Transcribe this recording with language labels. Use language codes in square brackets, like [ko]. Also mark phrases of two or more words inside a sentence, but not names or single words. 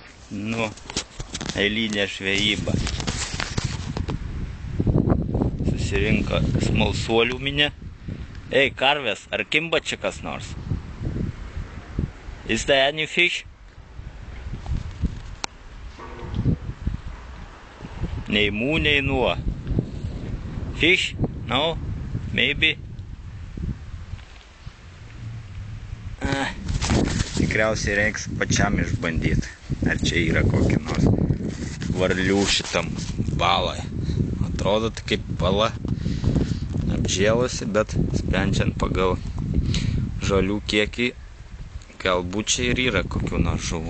[lt] Nu, eilinė žvejyba. Susirinko smalsuolių minė. Ei, karvės, ar kimba čia kas nors? [en] Is there any fish? [lt] Nei mū, nei nuo. [en] Fish? No? Maybe? [lt] Tikriausiai reiks pačiam išbandyti, ar čia yra kokį nors varlių šitam balai. Atrodo, tai kaip bala apžėlusi, bet sprendžiant pagal žolių kiekį, galbūt čia ir yra kokių nors žuvų.